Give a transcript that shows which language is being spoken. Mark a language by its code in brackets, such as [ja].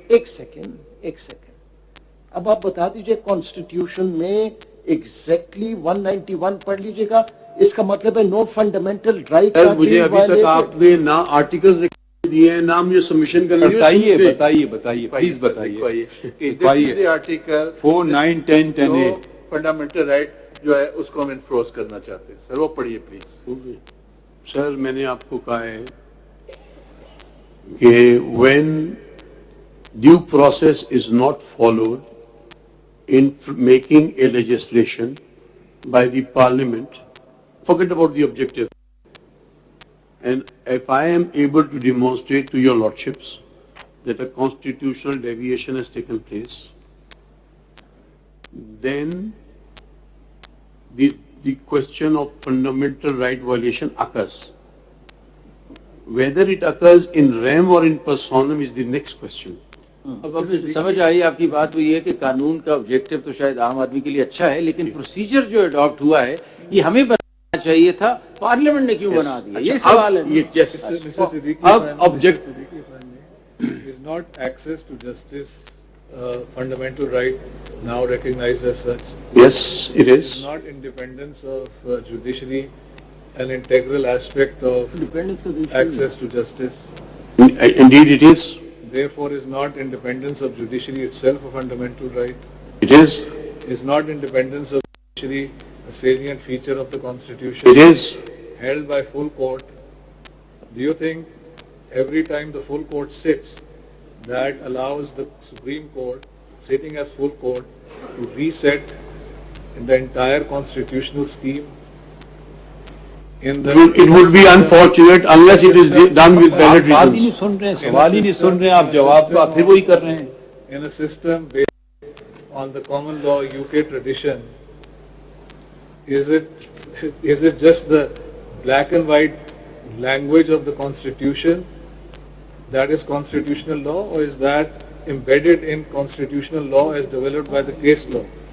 [ur] ایک سیکنڈ اب آپ بتا دیجئے کانسٹیٹیوشن میں ایگزیکٹلی 191 پڑھ لیجئے گا, اس کا مطلب ہے نو فنڈامنٹل رائٹ. مجھے ابھی تک آپ نے نہ آرٹیکلز دیے ہیں نہ مجھے سبمیشن کرنا ہے. بتائیے پلیز بتائیے. آرٹیکل 4 9 10 10A فنڈامنٹل رائٹ جو ہے اس کو ہم انفورس کرنا چاہتے ہیں. سر وہ پڑھیے پلیز. سر میں نے آپ کو کہا ہے کہ [en] when due process is not followed in making a legislation by the parliament, forget about the objective. And if I am able to demonstrate to your lordships that a constitutional deviation has taken place, then the question of fundamental right violation occurs. Whether it occurs in rem or in personam is the next question. [ur] اب سمجھ آئی آپ کی بات. وہ یہ کہ قانون کا آبجیکٹو تو شاید عام آدمی کے لیے اچھا ہے, لیکن پروسیجر جو اڈاپٹ ہوا ہے یہ ہمیں بنانا چاہیے تھا, پارلیمنٹ نے کیوں بنا دیا, یہ سوال ہے. اب object [en] is not access to justice fundamental right now recognized as such? Yes, it is. Is not independence of judiciary an integral aspect of access to justice? Indeed it is. Therefore, is not independence of judiciary itself a fundamental right? It is. Is not independence of judiciary a salient feature of the Constitution? It is. Held by full court. Do you think every time the full court sits, that allows the Supreme Court, sitting as full court, to reset in the entire constitutional scheme? It would be unfortunate unless it is done with valid [ur] بات ہی [en] reasons. [ur] نہیں سن رہے ہیں, سوال ہی نہیں سن رہے ہیں, آپ جواب کا پھر وہی کر رہے ہیں. [en] In a system based on the common law UK tradition, is it is it just the black and white language of the Constitution that is constitutional law, or is that embedded in constitutional law as developed by the case law?